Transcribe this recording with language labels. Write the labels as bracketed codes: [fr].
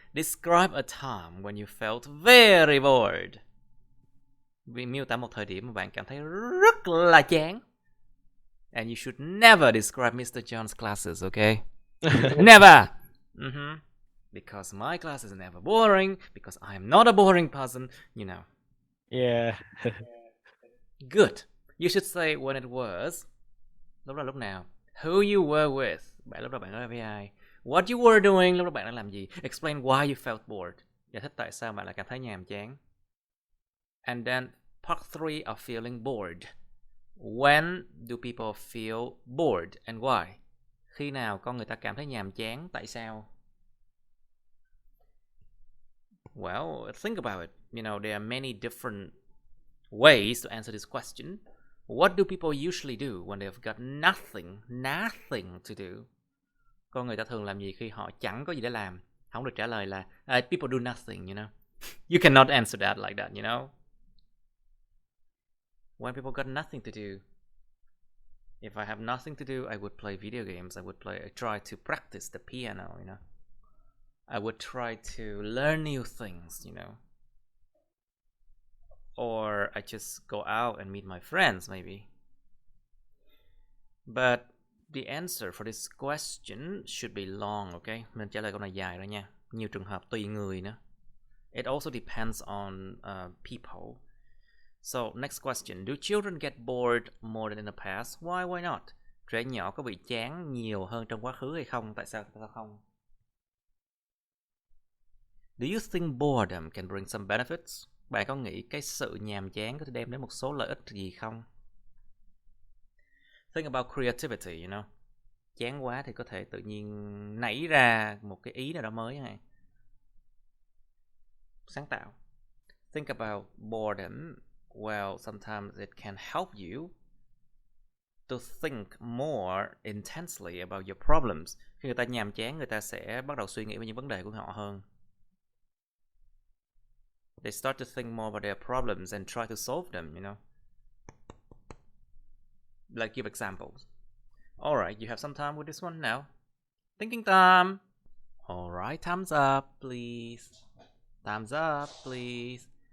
[en] Describe a time when you felt very bored. [vi] Vì miêu tả một thời điểm mà bạn cảm thấy rất là chán. [en] And you should never describe Mr. John's classes, okay? Never! Because my class is never boring, because I am not a boring person, Yeah. Good. You should say when it was. [vi] Lúc đó lúc nào? [en] Who you were with. [vi] Bạn lúc đó bạn nói với ai? [en] What you were doing. [vi] Lúc đó bạn đang làm gì? [en] Explain why you felt bored. [vi] Giải thích tại sao bạn lại cảm thấy nhàm chán. [en] And then part 3 of feeling bored. When do people feel bored and why? [vi] Khi nào con người ta cảm thấy nhàm chán? Tại sao? [en] Well, think about it. You know, there are many different ways to answer this question. What do people usually do when they've got nothing to do? [vi] Con người ta thường làm gì khi họ chẳng có gì để làm? Không được trả lời là [en] people do nothing, you know. You cannot answer that like that, you know. When people got nothing to do. If I have nothing to do, I would play video games. I try to practice the piano, you know. I would try to learn new things, you know. Or I just go out and meet my friends, maybe. But the answer for this question should be long, okay? [vi] Mình trả lời câu này dài đó nha. Nhiều trường hợp tùy người nữa. [en] It also depends on people. So, next question. Do children get bored more than in the past? Why not? [vi] Trẻ nhỏ có bị chán nhiều hơn trong quá khứ hay không? Tại sao không? [en] Do you think boredom can bring some benefits? [vi] Bạn có nghĩ cái sự nhàm chán có thể đem đến một số lợi ích gì không? [en] Think about creativity, you know. [vi] Chán quá thì có thể tự nhiên nảy ra một cái ý nào đó mới hay. Sáng tạo. [en] Think about boredom. Well, sometimes it can help you to think more intensely about your problems. [vi] Khi người ta nhàm chán, người ta sẽ bắt đầu suy nghĩ về những vấn đề của họ hơn. [en] They start to think more about their problems and try to solve them, you know. Like, give examples. Alright, you have some time with this one now. Thinking time. Alright, thumbs up, please. Thumbs up, please.